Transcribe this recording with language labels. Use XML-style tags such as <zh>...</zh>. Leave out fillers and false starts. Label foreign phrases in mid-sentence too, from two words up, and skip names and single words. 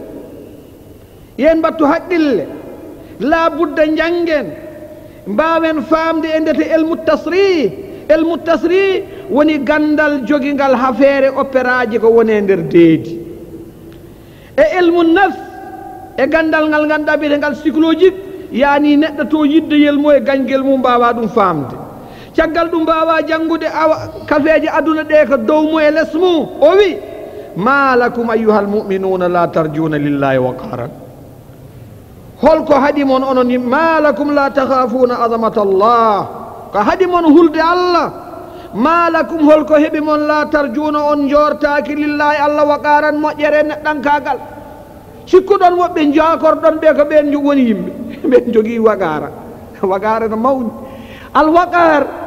<ff>yen battu haqqille, la budda jangen mbawen famde e ndete elmu tasri woni gandal jogingal hafeere opéraji ko woni e nder deedi, e elmu nafs e gandal ngal ganduɗa biyete ngal psychologique, yani neɗɗo to yiddeyel mum e gañguel mum mbawa ɗum famde. caggal ɗum mbawa janngude kafeeje aduna ɗe ko dow mum e less mum. o wi</ff> <ar>ما لكم أيها المؤمنون لا ترجون لله وقارا,</ar> <ff>holko haɗi mon onon</ff> <ar>ما لكم لا تخافون عظمة الله,</ar> <ff>ko haɗi mon hulde Allah,</ff> <ar>ما لكم</ar> <ff>holko heɓi mon</ff> <ar>لا ترجون</ar> <ff>on jortaki</ff> <ar>لله الله وقارا</ar> <ff>moƴƴere neɗɗankagal sikkuɗon woɓɓe jakorɗon ɓe ko ɓen woni yimɓe ɓen jogui waqara waqara no mawni alwaqar</ff>